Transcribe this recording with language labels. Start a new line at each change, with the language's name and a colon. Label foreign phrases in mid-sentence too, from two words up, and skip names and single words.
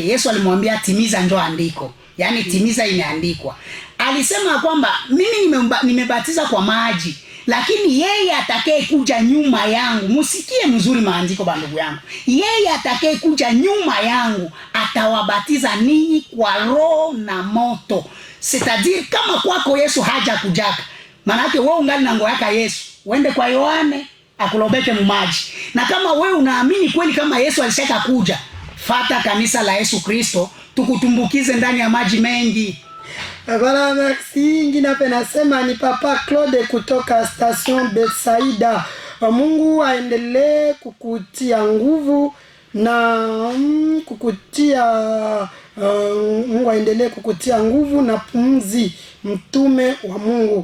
Swahili: Yesu alimwambia timiza njoo andiko. Yaani timiza imeandikwa. Alisema kwamba mimi nimebatiza kwa maji, lakini yeye atakaye kuja nyuma yangu, musikie mzuri maandiko bandugu yangu. Yeye atakaye kuja nyuma yangu atawabatiza ninyi kwa Roho na moto.
French: C'est-à-dire
Swahili: kama kwako Yesu haja kujaka, maana yake wewe ungali na ngo yaka Yesu, uende kwa Yohane akulobeke mumaji. Na kama wewe unaamini kweli kama Yesu alishaka kuja, fata kanisa la Yesu Kristo tukutumbukize ndani ya maji mengi.
French: Voilà, merci.
Swahili: Ingine hapa nasema ni Papa Claude kutoka Station Betsaida. Mungu aendelee kukutia nguvu na Mungu aendelee kukutia nguvu na pumzi, mtume wa Mungu.